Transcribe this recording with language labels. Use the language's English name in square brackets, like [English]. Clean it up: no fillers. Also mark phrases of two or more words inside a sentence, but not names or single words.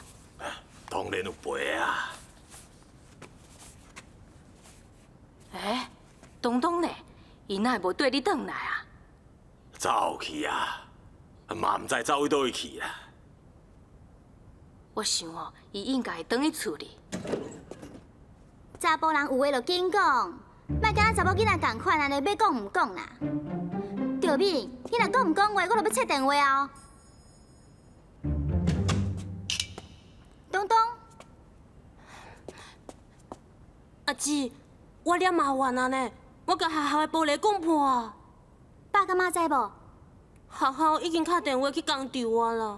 [Min Nan Chinese] 当然有赔啊！东东呢？伊哪会无对你转来啊？走去啊，嘛唔知走去倒位去啊。我想伊应该会转去厝里。查甫人有话就紧讲，莫甲咱查某囡仔共款安尼要讲唔讲啦。赵敏，你若讲唔讲话，我就要切电话哦。东东，阿姊，我惹麻烦啊呢，我甲学校的玻璃讲破。爸甲妈知无？学校已经打电话去工地我了。